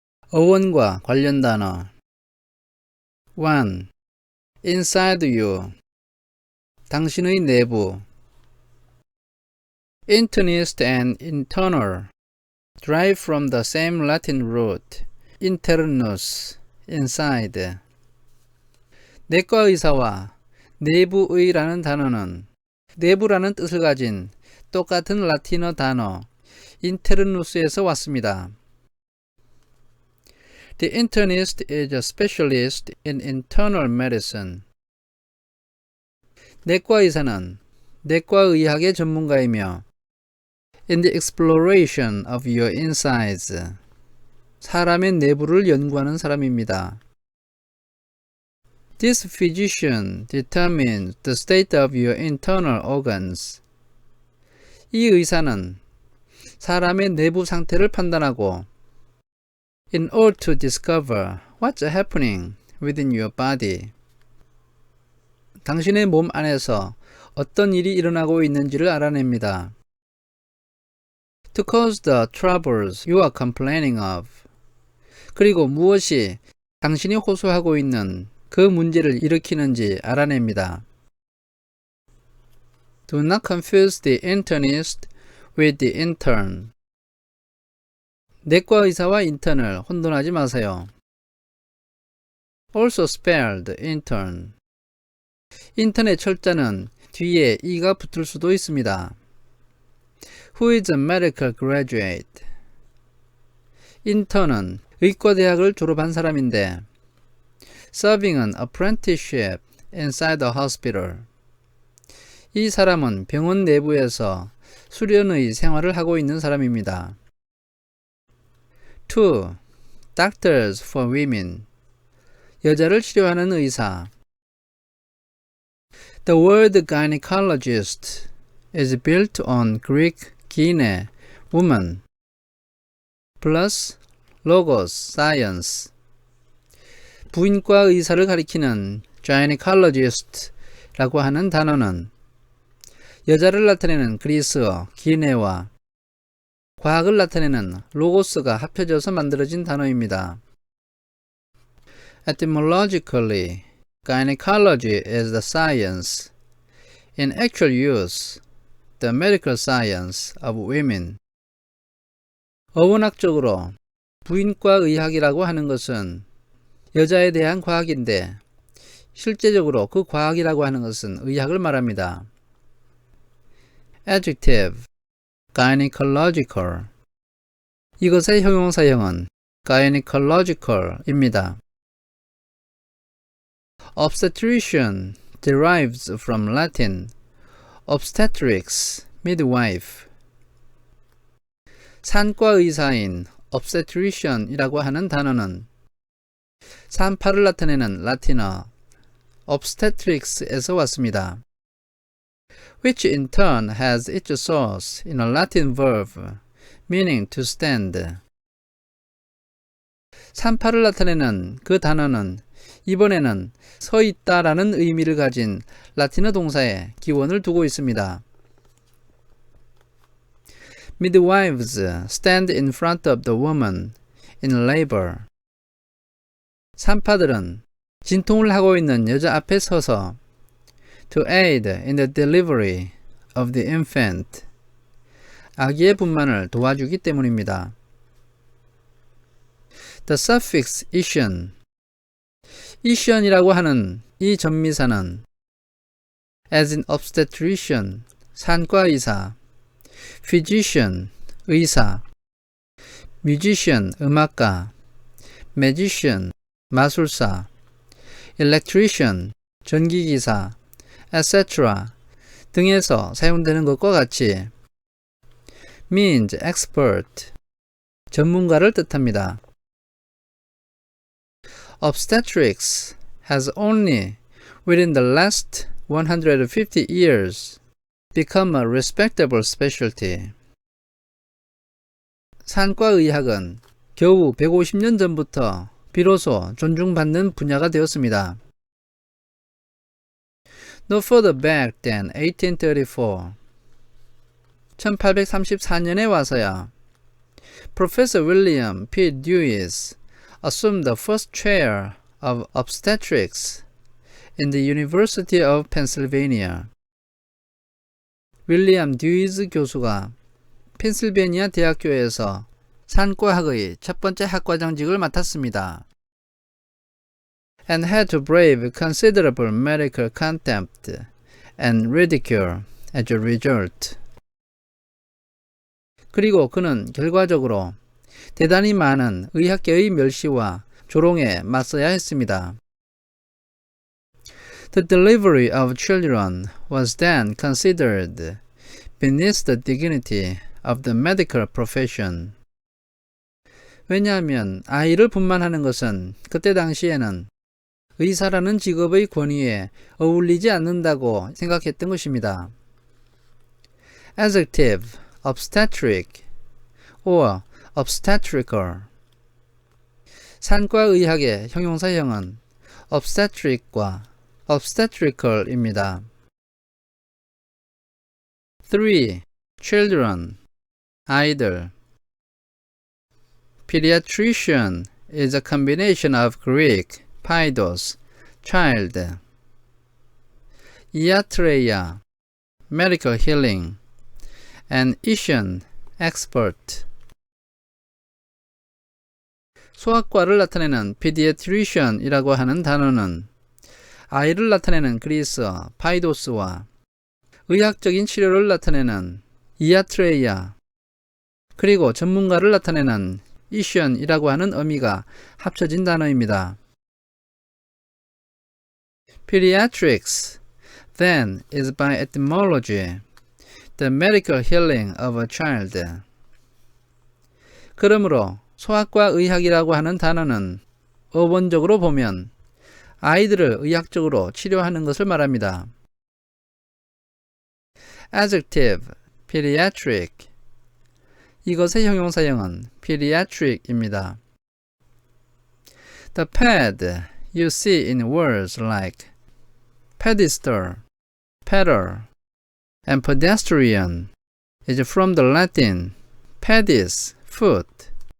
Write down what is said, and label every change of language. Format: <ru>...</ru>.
<ko>어원과 관련 단어. 1.</ko> <en>Inside you.</en> <ko>당신의 내부.</ko> <en>Internist and internal. Derived from the same Latin root. Internus, inside.</en> <ko>내과 의사와 내부의라는 단어는 내부라는 뜻을 가진 똑같은 라틴어 단어 internus에서 왔습니다.</ko> <en>The internist is a specialist in internal medicine.</en> <ko>내과 의사는 내과의학의 전문가이며</ko> <en>in the exploration of your insides.</en> <ko>사람의 내부를 연구하는 사람입니다.</ko> <en>This physician determines the state of your internal organs.</en> <ko>이 의사는 사람의 내부 상태를 판단하고</ko> <en>in order to discover what's happening within your body.</en> <ko>당신의 몸 안에서 어떤 일이 일어나고 있는지를 알아냅니다.</ko> <en>To cause the troubles you are complaining of.</en> <ko>그리고 무엇이 당신이 호소하고 있는 그 문제를 일으키는지 알아냅니다.</ko> <en>Do not confuse the internist with the intern.</en> <ko>내과 의사와 인턴을 혼돈하지 마세요.</ko> <en>Also spell the intern.</en> <ko>인턴의 철자는 뒤에 e가 붙을 수도 있습니다.</ko> <en>Who is a medical graduate?</en> <ko>인턴은 의과대학을 졸업한 사람인데</ko> <en>serving an apprenticeship inside the hospital.</en> <ko>이 사람은 병원 내부에서 수련의 생활을 하고 있는 사람입니다.</ko> <en>2. Doctors for women.</en> <ko>여자를 치료하는 의사.</ko> <en>The word gynecologist is built on Greek gyne, woman, plus logos, science.</en> <ko>부인과 의사를 가리키는 gynecologist라고 하는 단어는 여자를 나타내는 그리스어 기네와 과학을 나타내는 로고스가 합쳐져서 만들어진 단어입니다.</ko> <en>Etymologically, gynecology is the science, in actual use, the medical science of women.</en> <ko>어원학적으로 부인과 의학이라고 하는 것은 여자에 대한 과학인데 실제적으로 그 과학이라고 하는 것은 의학을 말합니다. Adjective, gynecological. 이것의 형용사형은 gynecological입니다.</ko> <en>Obstetrician derives from Latin obstetrics, midwife.</en> <ko>산과 의사인 obstetrician이라고 하는 단어는 산파를 나타내는 라틴어 obstetrics에서 왔습니다.</ko> <en>Which in turn has its source in a Latin verb meaning to stand.</en> <ko>산파를 나타내는 그 단어는 이번에는 서 있다라는 의미를 가진 라틴어 동사에 기원을 두고 있습니다.</ko> <en>Midwives stand in front of the woman in labor.</en> <ko>산파들은 진통을 하고 있는 여자 앞에 서서</ko> <en>to aid in the delivery of the infant.</en> <ko>아기의 분만을 도와주기 때문입니다.</ko> <en>The suffix ition. ition이라고 하는 이 전미사는 as in obstetrician, 산과 의사, physician, 의사, musician, 음악가, magician, 마술사, electrician, 전기기사, etc.</en> <ko>등에서 사용되는 것과 같이</ko> <en>means expert,</en> <ko>전문가를 뜻합니다.</ko> <en>Obstetrics has only within the last 150 years become a respectable specialty.</en> <ko>산과 의학은 겨우 150년 전부터 비로소 존중받는 분야가 되었습니다.</ko> <en>No further back than 1834.</en> <ko>1834년에 와서야 Professor William P.</ko> <en>Dewis assumed the first chair of obstetrics in the University of Pennsylvania.</en> <ko>윌리엄 듀이즈 교수가 펜실베니아 대학교에서 산과학의 첫 번째 학과장직을 맡았습니다.</ko> <en>And had to brave considerable medical contempt and ridicule as a result.</en> <ko>그리고 그는 결과적으로 대단히 많은 의학계의 멸시와 조롱에 맞서야 했습니다.</ko> <en>The delivery of children was then considered beneath the dignity of the medical profession.</en> <ko>왜냐하면 아이를 분만하는 것은 그때 당시에는 의사라는 직업의 권위에 어울리지 않는다고 생각했던 것입니다.</ko> <en>Adjective, obstetric or obstetrical.</en> <ko>산과 의학의 형용사형은 obstetric과 obstetrical입니다.</ko> <en>3. Children, 아이들. Pediatrician is a combination of Greek, paidos, child, iatreia, medical healing, and ition, expert.</en> <ko>소아과를 나타내는 pediatrician이라고 하는 단어는 아이를 나타내는 그리스 파이도스와 의학적인 치료를 나타내는 이아트레이아, 그리고 전문가를 나타내는 이션이라고 하는 의미가 합쳐진 단어입니다.</ko> <en>Pediatrics, then, is by etymology the medical healing of a child.</en> <ko>그러므로 소아과 의학이라고 하는 단어는 어원적으로 보면 아이들을 의학적으로 치료하는 것을 말합니다.</ko> <en>Adjective, pediatric.</en> <ko>이것의 형용사형은 pediatric입니다.</ko> <en>The pad you see in words like pedestal, pedal, and pedestrian is from the Latin pedis, foot.</en>